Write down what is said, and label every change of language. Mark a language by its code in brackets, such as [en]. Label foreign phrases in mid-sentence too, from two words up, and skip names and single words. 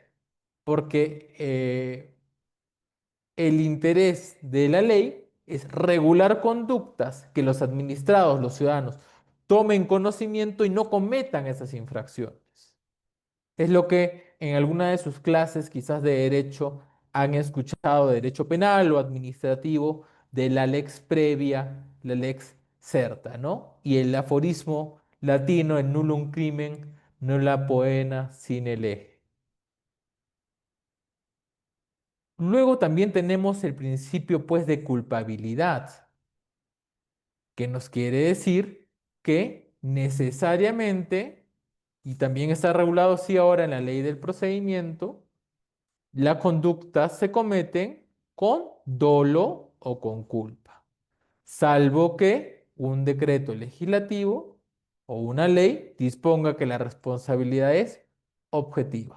[es] Porque el interés de la ley es regular conductas que los administrados, los ciudadanos, tomen conocimiento y no cometan esas infracciones. Es lo que en alguna de sus clases, quizás de derecho, han escuchado de derecho penal o administrativo, de la [la] lex previa, [es] la [la] lex certa, [es] ¿no? Y el aforismo latino, el [la] nullum crimen, nulla poena sine lege. [es] Luego también tenemos el principio, pues, de culpabilidad, que nos quiere decir que necesariamente, y también está regulado así ahora en la ley del procedimiento, las conductas se cometen con dolo o con culpa, salvo que un decreto legislativo o una ley disponga que la responsabilidad es objetiva.